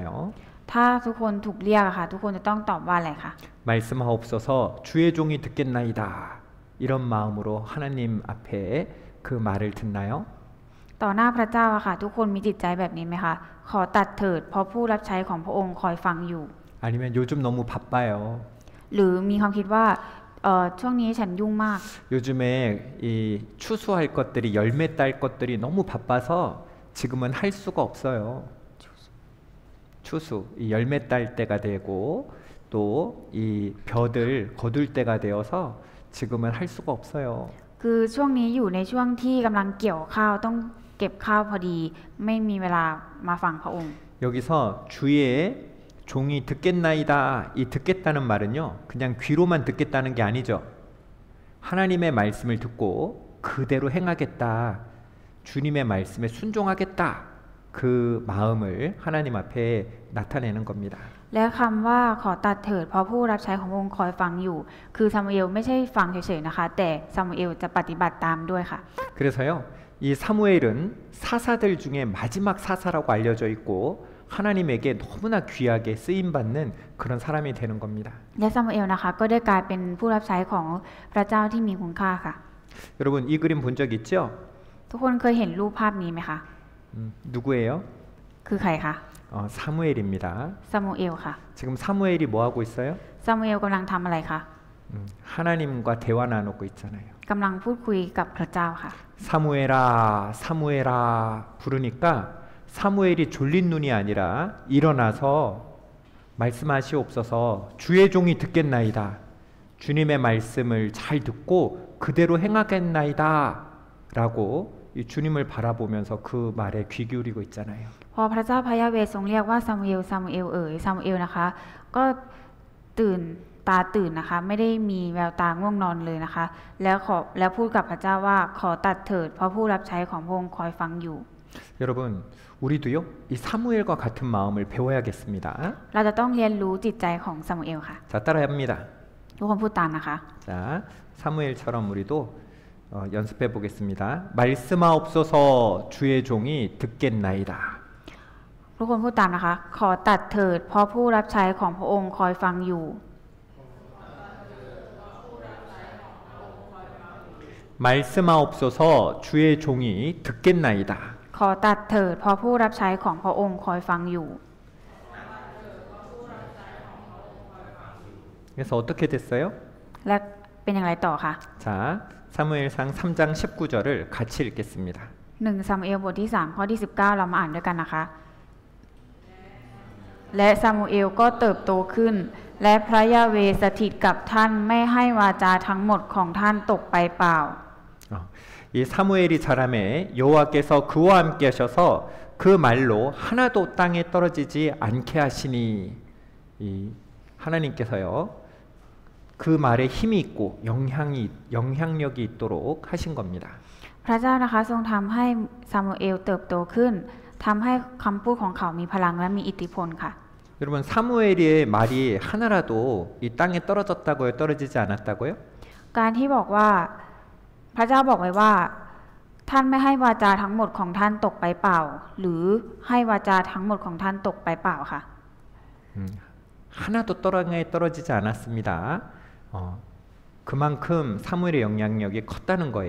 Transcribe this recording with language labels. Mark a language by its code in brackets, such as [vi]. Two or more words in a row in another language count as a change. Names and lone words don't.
[th] ถ้าทุกคนถูกเรียกค่ะทุกคนจะต้องตอบว่าอะไรคะ [ko] 말씀하옵소서 주의 종이 듣겠나이다. 이런 마음으로 하나님 앞에 그 말을 듣나요? [th] ต่อหน้าพระเจ้าอะค่ะทุกคนมีจิตใจแบบนี้ไหมคะขอตัดเถิดเพราะผู้รับใช้ของพระองค์คอยฟังอยู่ [ko] 아니면 요즘 너무 바빠요. [th] หรือมีความคิดว่าช่วงนี้ฉันยุ่งมาก [ko] 요즘에 이 추수할 것들이 열매 딸 것들이 너무 바빠서 지금은 할 수가 없어요. 추수, 이 열매 딸 때가 되고 또 이 벼들 거둘 때가 되어서 지금은 할 수가 없어요. [th] คือช่วงนี้อยู่ในช่วงที่กำลังเกี่ยวข้าวต้องเก็บข้าวพอดีไม่มีเวลามาฟังพระองค์ [ko] 여기서 주의 종이 듣겠나이다. 이 듣겠다는 말은요. 그냥 귀로만 듣겠다는 게 아니죠. 하나님의 말씀을 듣고 그대로 행하겠다. 주님의 말씀에 순종하겠다. 그 마음을 하나님 앞에 나타내는 겁니다. [th] และคำว่าขอตัดเถิดเพราะผู้รับใช้ของพระองค์คอยฟังอยู่คือซามูเอลไม่ใช่ฟังเฉยๆนะคะแต่ซามูเอลจะปฏิบัติตามด้วยค่ะ [ko] 그래서요. 이 사무엘은 사사들 중에 마지막 사사라고 알려져 있고 하나님에게 너무나 귀하게 쓰임받는 그런 사람이 되는 겁니다. [th] และซามูเอลนะคะก็ได้กลายเป็นผู้รับใช้ของพระเจ้าที่มีคุณค่าค่ะ [ko] 여러분 이 그림 본 적 있죠? [th] ทุกคนเคยเห็นรูปภาพนี้ไหมคะ [ko] 누구예요? [th] คือใครคะ [ko] 사무엘입니다. [th] ซามูเอลค่ะ [ko] 지금 사무엘이 뭐 하고 있어요? [th] ซามูเอลกำลังทำอะไรคะ [ko] 하나님과 대화 나누고 있잖아요. [th] กำลังพูดคุยกับพระเจ้าค่ะ [ko] 사무엘아, 사무엘아 부르니까 사무엘이 졸린 눈이 아니라 일어나서 말씀하시옵소서 주의 종이 듣겠나이다. 주님의 말씀을 잘 듣고 그대로 행하겠나이다. 라고 이 주님을 바라보면서 그 말에 귀 기울이고 있잖아요. [th] พอพระเจ้าพระยาเวห์ทรงเรียกว่าซามูเอลซามูเอลซามูเอลนะคะก็ตื่นตาตื่นนะคะไม่ได้มีแววตาง่วงนอนเลยนะคะแล้วพูดกับพระเจ้าว่าขอตัดเถิดเพราะผู้รับใช้ของพระองค์คอยฟังอยู่ [ko] 여러분 우리도요 이 사무엘과 같은 마음을 배워야겠습니다. [th] เราจะต้องเรียนรู้จิตใจของซามูเอลค่ะ [ko] 자 따라합니다. [th] ทุกคนพูดตามนะคะ [ko] 자 사무엘처럼 우리도 연습해 보겠습니다. 말씀하옵소서 주의 종이 듣겠나이다. [th] ทุกคนพูดตามนะคะขอตัดเถิดเพราะผู้รับใช้ของพระองค์คอยฟังอยู่ [ko] 말씀하옵소서 주의 종이 듣겠나이다. [th] ขอตัดเถิดเพราะผู้รับใช้ของพระองค์คอยฟังอยู่ [ko] 그래서 어떻게 됐어요? [th] และเป็นอย่างไรต่อคะ [ko] 자 사무엘상 3장 19절을 같이 읽겠습니다. [th] 1 ซามูเอลบทที่3ข้อที่19เรามาอ่านด้วยกันนะคะและซามูเอลก็เติบโตขึ้นและพระยาเวห์สถิตกับท่านไม่ให้วาจาทั้งหมดของท่านตกไปเปล่า [ko] 이 사무엘이 자라매 여호와께서 그와 함께 하셔서 그 말로 하나도 땅에 떨어지지 않게 하시니 이 하나님께서요 그 말에 힘이 있고 영향력이 있도록 하신 겁니다. [th] พระเจ้านะคะทรงทำให้ซามูเอลเติบโตขึ้นทำให้คำพูดของเขามีพลังและมีอิทธิพลค่ะ [ko] 여러분 사무엘의 말이 하나라도 이 땅에 떨어졌다고요? 떨어지지 않았다고요? [th] การที่บอกว่าพระเจ้าบอกไว้ว่าท่านไม่ให้วาจาทั้งหมดของท่านตกไปเปล่าหรือให้วาจาทั้งหมดของท่านตกไปเปล่าค่ะ [ko] 하나도 땅에 떨어지지 않았습니다. 그만큼 사무엘의 영향력이 컸다는 거예요.